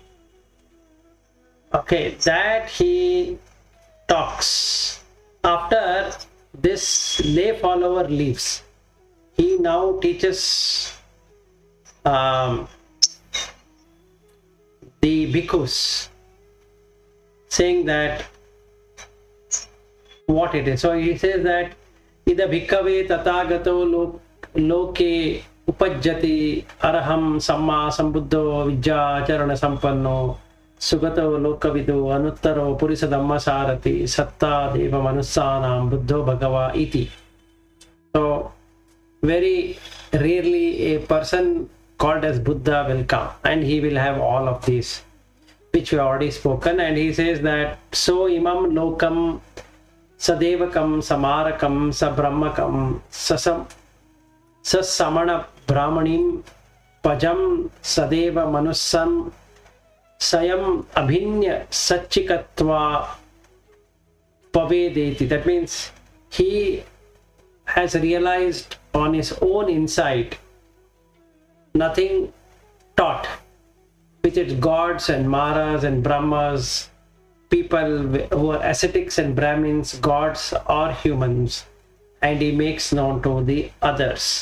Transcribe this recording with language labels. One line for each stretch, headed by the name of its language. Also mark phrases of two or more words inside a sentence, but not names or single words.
English: Okay, that he talks after this lay follower leaves. He now teaches the bhikkhus, saying that what it is. So he says that
Pali: ida bhikkhave tatagato loke upajjati araham samma sambuddho vijja charana sampanno Sugato Lokavidu Anuttaro Purisa Dhamma Sarati Satta Deva Manusanam Buddho Bhagava Iti.
English: So very rarely a person called as Buddha will come, and he will have all of these which we already spoken. And he says that so
Pali: imam lokam sadevakam samarakam sabrahmakam sasamana brahmanim pajam sadeva manusam sayam abhinya satchikatva pavedeti.
English: That means he has realized on his own insight, nothing taught, with its gods and maras and brahmas, people who are ascetics and brahmins, gods or humans, and he makes known to the others.